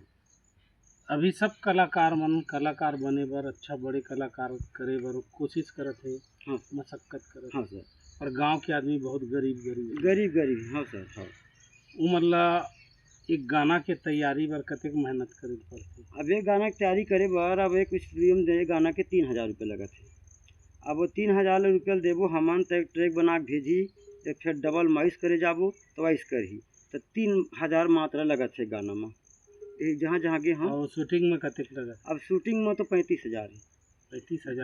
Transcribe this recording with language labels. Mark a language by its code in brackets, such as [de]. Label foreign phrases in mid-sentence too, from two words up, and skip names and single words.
[hne] अभी सब कलाकार मन कलाकार बने बर, अच्छा बड़े कलाकार करे बर कोशिश करत है, हाँ मशक्कत करत हाँ है, सर, और गांव के आदमी बहुत गरीब गरीब है। गरीब गरीब हाँ सर हाँ। वो मतलब एक गाना के तैयारी बर कतेक मेहनत करे पड़ते? अब एक गाना की तैयारी करे बर अब एक स्टूडियो में दे गाना के 3000 रुपये लगत है। अब वो 3000 रुपये देबो हमन तो एक ट्रैक बना के भेजी, तो फिर डबल माइस करे जाबो तो वाइस करही, तो 3000 मात्रा लगत है गाना में। ये जहाँ जहाँ गे हम। और शूटिंग में कतेक लगत? अब शूटिंग में तो 35,000 है। 35,000?